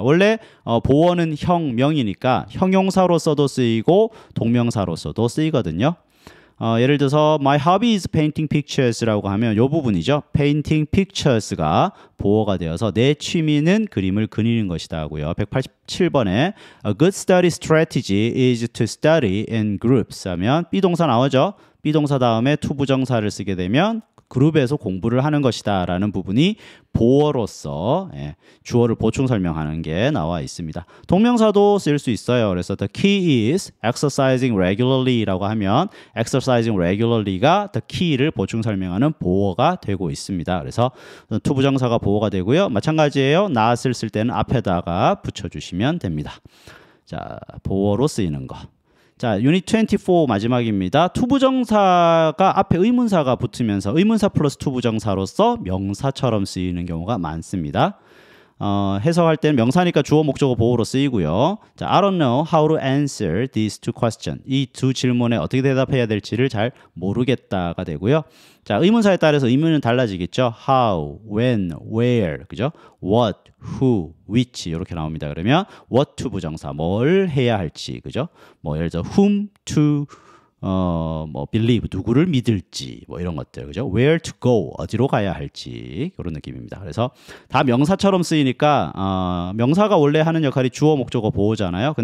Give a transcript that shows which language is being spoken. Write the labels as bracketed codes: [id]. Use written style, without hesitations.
[ko] 원래 보어는 형, 명이니까 형용사로서도 쓰이고 동명사로서도 쓰이거든요. 예를 들어서 [en] My hobby is painting pictures라고 [ko] 하면 이 부분이죠. Painting pictures가 보어가 되어서 내 취미는 그림을 그리는 것이다 하고요. 187번에 [en] A good study strategy is to study in groups [ko] 하면 B동사 나오죠. B동사 다음에 투부정사를 쓰게 되면 그룹에서 공부를 하는 것이다 라는 부분이 보어로서 주어를 보충 설명하는 게 나와 있습니다. 동명사도 쓸 수 있어요. 그래서 [en] the key is exercising regularly 라고 하면 exercising regularly가 the key를 [ko] 보충 설명하는 보어가 되고 있습니다. 그래서 투부정사가 보어가 되고요. 마찬가지예요. not을 쓸 때는 앞에다가 붙여주시면 됩니다. 자, 보어로 쓰이는 거. 자, 유닛 24 마지막입니다. 투부정사가 앞에 의문사가 붙으면서 의문사 플러스 투부정사로서 명사처럼 쓰이는 경우가 많습니다. 해석할 때는 명사니까 주어 목적어 보호로 쓰이고요. [en] 자, I don't know how to answer these two questions. [ko] 이 두 질문에 어떻게 대답해야 될지를 잘 모르겠다가 되고요. 자, 의문사에 따라서 의미는 달라지겠죠. How, when, where, 그죠? What, who, which 이렇게 나옵니다. 그러면 what to 부정사, 뭘 해야 할지, 그죠? 뭐 예를 들어 whom to 뭐 believe 누구를 믿을지 뭐 이런 것들 그죠? Where to go 어디로 가야 할지 그런 느낌입니다. 그래서 다 명사처럼 쓰이니까 명사가 원래 하는 역할이 주어 목적어 보호잖아요.